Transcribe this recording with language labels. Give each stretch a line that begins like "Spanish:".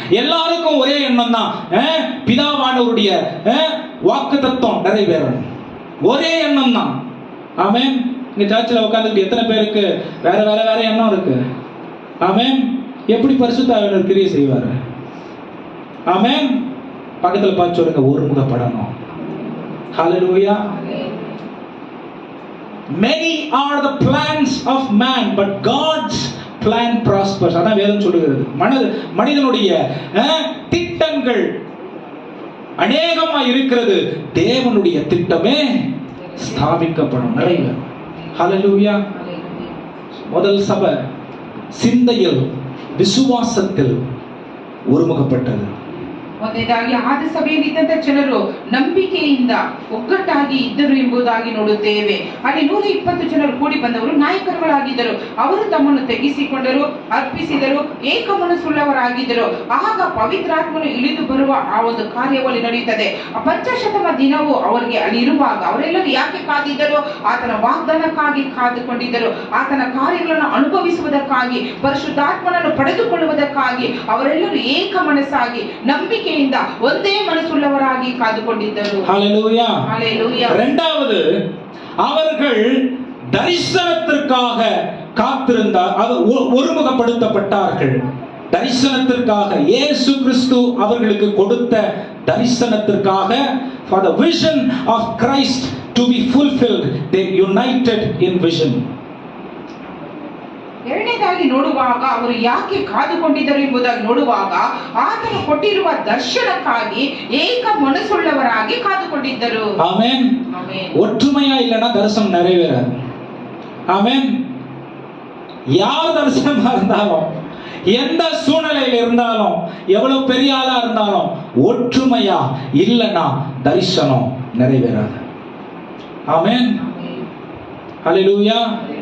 Tamil: எல்லாருக்கும் ஒரே எண்ணம் தான், பிதாவானவருடைய வாக்குத்தத்தம் நிறைவேறணும். ஒரே எண்ணம் தான். ஆமென். இங்க சர்ச்சில் உட்கார்ந்துட்டு எத்தனை பேருக்கு வேற வேற வேற எண்ணம் இருக்கு? ஆமென். எப்படி பரிசுத்த ஆவியானவர் கிரியை செய்வார்? ஆமென். பக்கத்துல பார்த்து சொல்லுங்க, ஒருமுகப்படணும். ஹல்லேலூயா.
English: Many are the plans of man, but God's plan prospers.
Tamil: அதான் வேதம் சொல்லுகிறது. மனிதனுடைய திட்டங்கள் அநேகமா இருக்கிறது, தேவனுடைய திட்டமே ஸ்தாபிக்கப்படும், நிறைவேறும். ஹல்லேலூயா. முதல் சபை சிந்தையில் விசுவாசத்தில் ஒருமுகப்பட்டது.
Kannada: ಮೊದಲನೇದಾಗಿ ಆದ ಸಭೆಯಲ್ಲಿದ್ದಂತ ಜನರು ನಂಬಿಕೆಯಿಂದ ಒಗ್ಗಟ್ಟಾಗಿ ಇದ್ದರು ಎಂಬುದಾಗಿ ನೋಡುತ್ತೇವೆ. ಅಲ್ಲಿ 120 ಜನರು ಕೂಡಿ ಬಂದವರು ನಾಯಕರುಗಳಾಗಿದ್ದರು. ಅವರು ತಮ್ಮನ್ನು ತೆಗೆಸಿಕೊಂಡರು, ಅರ್ಪಿಸಿದರು, ಏಕ ಮನಸ್ಸುಳ್ಳವರಾಗಿದ್ದರು. ಆಗ ಪವಿತ್ರಾತ್ಮನು ಇಳಿದು ಬರುವ ಆ ಒಂದು ಕಾರ್ಯವಲ್ಲಿ ನಡೆಯುತ್ತದೆ. ಆ ಪಂಚಶತಮ ದಿನವು ಅವರಿಗೆ ಅಲ್ಲಿ ಇರುವಾಗ ಅವರೆಲ್ಲರೂ ಯಾಕೆ ಕಾದಿದ್ದರು? ಆತನ ವಾಗ್ದಾನಕ್ಕಾಗಿ ಕಾದುಕೊಂಡಿದ್ದರು. ಆತನ ಕಾರ್ಯಗಳನ್ನು ಅನುಭವಿಸುವುದಕ್ಕಾಗಿ, ಪರಿಶುದ್ಧಾತ್ಮನನ್ನು ಪಡೆದುಕೊಳ್ಳುವುದಕ್ಕಾಗಿ ಅವರೆಲ್ಲರೂ ಏಕ ಮನಸ್ಸಾಗಿ ನಂಬಿಕೆ ಒಂದೇ
Tamil: மனசுள்ளவராகி காதுகொண்டிருந்தது. ஹல்லேலூயா. ஹல்லேலூயா. இரண்டாவது, அவர்கள் தரிசனத்திற்காக காத்திருந்தார், ஒருமுகப்படுத்தப்பட்டார்கள். தரிசனத்திற்காக, இயேசு கிறிஸ்து அவர்களுக்கு கொடுத்த தரிசனத்திற்காக,
English: for the vision of Christ to be fulfilled, they united in vision.
Kannada: ಎರಡನೇದಾಗಿ ನೋಡುವಾಗ ಅವರು ಯಾಕೆ ಕಾದುಕೊಂಡಿದ್ದರು ಎಂಬುದಾಗಿ ನೋಡುವಾಗ, ಆತನು ಕೊಟ್ಟಿರುವ ದರ್ಶನಕ್ಕಾಗಿ ಏಕ ಮನಸ್ಸುಳ್ಳವರಾಗಿ ಕಾದುಕೊಂಡಿದ್ದರು.
Tamil: ஆமென். ஒற்றுமையா இல்லைன்னா தரிசனம் நிறைவேறாது. ஆமென். யார் தரிசனமா இருந்தாலும், எந்த சூழ்நிலையில் இருந்தாலும், எவ்வளவு பெரிய ஆளா இருந்தாலும், ஒற்றுமையா இல்லைன்னா தரிசனம் நிறைவேறாது. ஆமென். ஹல்லேலூயா.